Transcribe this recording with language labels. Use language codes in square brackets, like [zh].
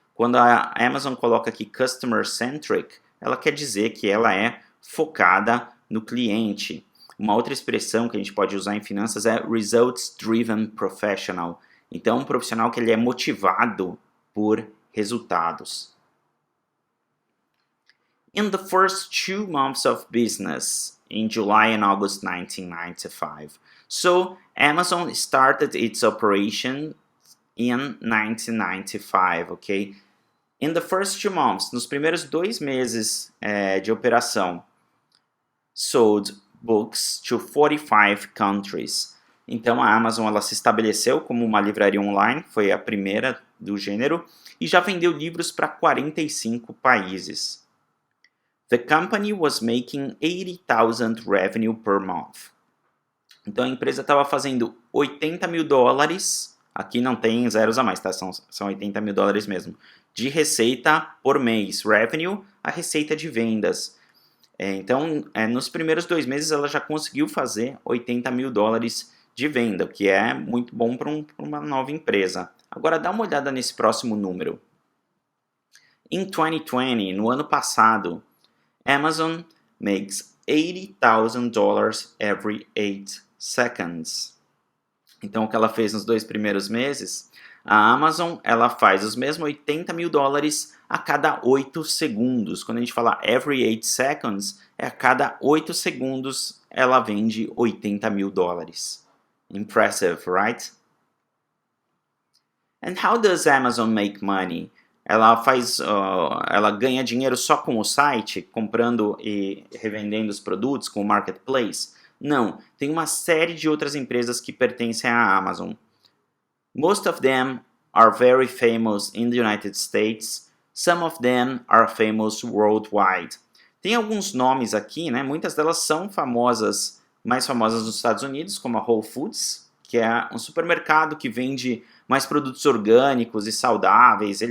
[pt] Quando a Amazon coloca aqui Customer-Centric, ela quer dizer que ela é focada no cliente. Uma outra expressão que a gente pode usar em finanças é Results-Driven Professional. Então, um profissional que ele é motivado por resultados. [en] In the first 2 months of business, in July and August 1995. So, Amazon started its operation in 1995, okay? In the first 2 months, [pt] nos primeiros 2 meses de operação, [en] sold books to 45 countries. [pt] Então, a Amazon ela se estabeleceu como uma livraria online, foi a primeira do gênero, e já vendeu livros para 45 países. [en] The company was making 80,000 revenue per month. [pt] Então a empresa estava fazendo 80 mil dólares, aqui não tem zeros a mais, tá? São 80 mil dólares mesmo, de receita por mês, revenue, a receita de vendas. Então, nos primeiros 2 meses ela já conseguiu fazer 80 mil dólares de venda, o que é muito bom para uma nova empresa. Agora dá uma olhada nesse próximo número. Em 2020, no ano passado, [en] Amazon makes $80,000 every 8 seconds. [pt] Então, o que ela fez nos 2 primeiros meses, a Amazon ela faz os mesmos 80 mil dólares a cada 8 segundos. Quando a gente fala [en] every 8 seconds, [pt] é a cada 8 segundos ela vende 80 mil dólares. [en] Impressive, right? And how does Amazon make money? [pt] Ela ganha dinheiro só com o site, comprando e revendendo os produtos com o marketplace? Não, tem uma série de outras empresas que pertencem à Amazon. [en] Most of them are very famous in the United States. Some of them are famous worldwide. [pt] Tem alguns nomes aqui, né? Muitas delas são famosas, mais famosas nos Estados Unidos, como a Whole Foods, que é um supermercado que vende mais produtos orgânicos e saudáveis.